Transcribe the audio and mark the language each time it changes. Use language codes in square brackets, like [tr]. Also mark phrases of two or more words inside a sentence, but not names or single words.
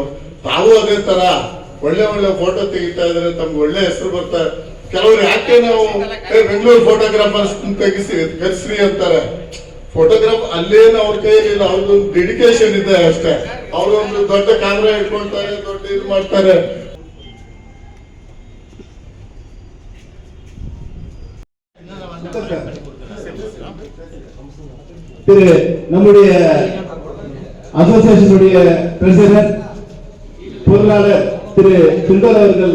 [kn] ತಾವು ಅದೇ ತರ ಒಳ್ಳೆ ಒಳ್ಳೆ ಫೋಟೋ ತೆಗಿತಾ ಇದ್ರೆ ತಮ್ಗೆ ಒಳ್ಳೆ ಹೆಸರು ಬರ್ತಾ. ಕೆಲವರು ಯಾಕೆ ನಾವು ಬೆಂಗಳೂರು ಫೋಟೋಗ್ರಾಫರ್ಸ್ ಕರೆಸ್ರಿ ಅಂತಾರೆ. ಫೋಟೋಗ್ರಾಫ್ ಅಲ್ಲೇನು ಅವ್ರ ಕೈಯಲ್ಲಿ ಅವ್ರದ್ದೊಂದು ಡೆಡಿಕೇಶನ್ ಇದೆ ಅಷ್ಟೇ. ಅವ್ರೊಂದು ದೊಡ್ಡ ಕ್ಯಾಮ್ರಾ ಇಟ್ಕೊಳ್ತಾರೆ, ದೊಡ್ಡ ಇದು ಮಾಡ್ತಾರೆ. [ta] திரு நம்முடைய அசோசியேஷனுடைய பிரசிடென்ட் பொருளாளர் திரு சுந்தர் அவர்கள்